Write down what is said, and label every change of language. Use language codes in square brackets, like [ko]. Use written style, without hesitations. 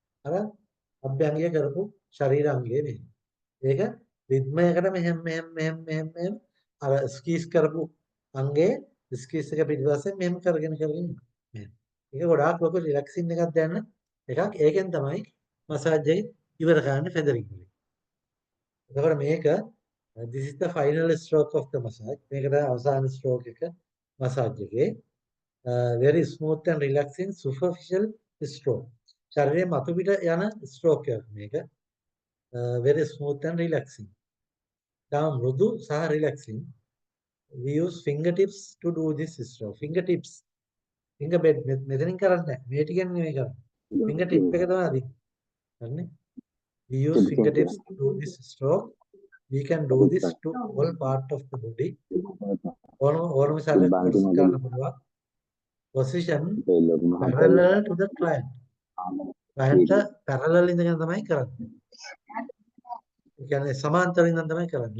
[si] අර අභ්‍යංගය කරපු ශරීරාංගයේ මෙහෙ. ඒක රිද්මයකට මෙහෙම අර ස්කීස් කරපු අංගයේ ස්කීස් එක පිටිපස්සේ මෙහෙම කරගෙන මෙහෙම. ඒක ගොඩාක් ලොකු රිලැක්සින් එකක් දැනෙන එකක්. ඒකෙන් තමයි මසාජ් එක ඉවර කරන්නේ ෆෙදරින් වලින්. එතකොට මේක [en] this is the final stroke of the massage. [si] මේක තමයි අවසාන ස්ට්‍රෝක් එක මසාජ් එකේ. [en] Very smooth and relaxing superficial stroke. [si] ශරීරයේ මතු පිට යන ස්ට්‍රෝක් එකක් මේක. [en] Very smooth and relaxing. Now [si] මෘදු සහ [en] relaxing. We use fingertips to do this stroke. Fingertips. [si] finger bed මෙතනින් කරන්නේ නැහැ. මේ ටිකෙන් නෙමෙයි කරන්නේ. fingertip එක තමයි අදින්නේ. හරිනේ? [en] We use fingertips to do this stroke. We can do this to all part of the body. [si] ඕනම ශරීරයක් කරන්න පුළුවන්. [en] Position parallel to the client. [si] client parallel ඉඳගෙන තමයි කරන්නේ. ඒ කියන්නේ සමාන්තර ඉඳන් තමයි කරන්නේ.